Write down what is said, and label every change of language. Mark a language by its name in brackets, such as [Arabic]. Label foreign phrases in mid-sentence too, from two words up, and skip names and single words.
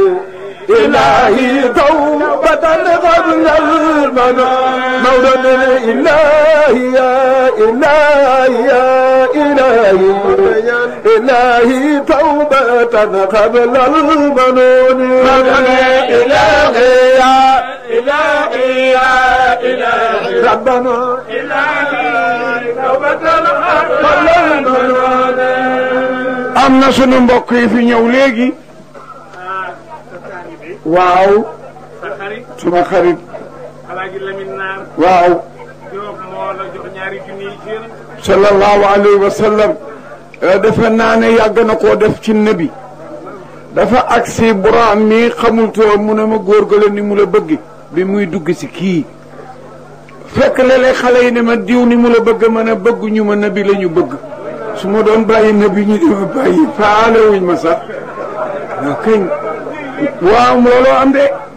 [Arabic] إلهي توبة قبل المنال مولى إلهي يا إلهي يا إلهي إلهي توبة قبل المنون مولى إلهي يا إلهي يا إلهي ربنا إلهي توبة قبل المنون [Wolof] am na sunu mbokk yi fi ñëw léegi waaw suma xarit Alaaji Lamin Naar waaw Jóob moo la jox ñaari junni yi ci [Arabic] صلى الله عليه وسلم [Wolof] defe naa ne yàgg na koo def ci nabi dafa agsi buraam mi xamul too mu ne ma góorgóorlu ni mu la bëgg bi muy dugg si kii fekk léeg-léeg xale yi ne ma diw ni mu la bëgg ma ne bëgguñu ma nabi la ñu bëgg su ma doon bàyyi nabi ñu di ma bàyyi faale wuñ ma sax kañ waaw looloo am de